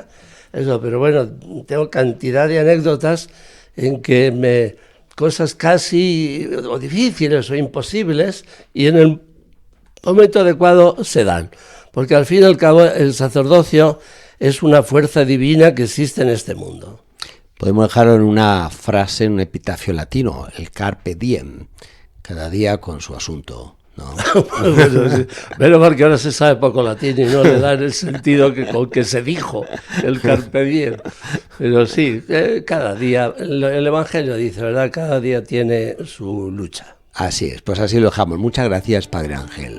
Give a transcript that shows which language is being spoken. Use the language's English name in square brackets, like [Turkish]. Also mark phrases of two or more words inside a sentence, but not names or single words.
[Spanish] Eso, pero bueno, tengo cantidad de anécdotas en que cosas casi o difíciles o imposibles, y en el momento adecuado se dan. Porque al fin y al cabo el sacerdocio es una fuerza divina que existe en este mundo. Podemos dejarlo en una frase, en un epitafio latino, el [Latin] carpe diem, [Spanish] cada día con su asunto, ¿no? Bueno, sí, pero porque ahora se sabe poco latín y no le dan el sentido con que se dijo el [Latin] carpe diem. [Spanish] Pero sí, cada día, el Evangelio dice, ¿verdad? Cada día tiene su lucha. Así es, pues así lo dejamos. Muchas gracias, Padre Ángel.